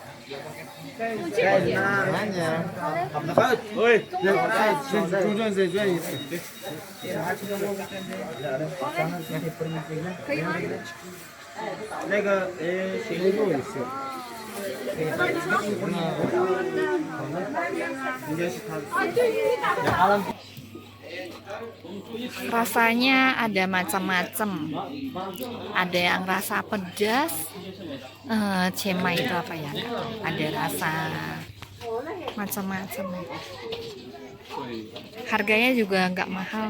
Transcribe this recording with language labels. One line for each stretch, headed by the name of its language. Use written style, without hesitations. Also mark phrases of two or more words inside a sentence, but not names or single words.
Chinese: 慢点。喂，中转再转一次。可以吗？那个，谁录一次？应该是他。
Indonesian: Rasanya ada macam-macam. Ada yang rasa pedas, cemai itu apa ya? Ada rasa macam-macam. Harganya juga nggak mahal.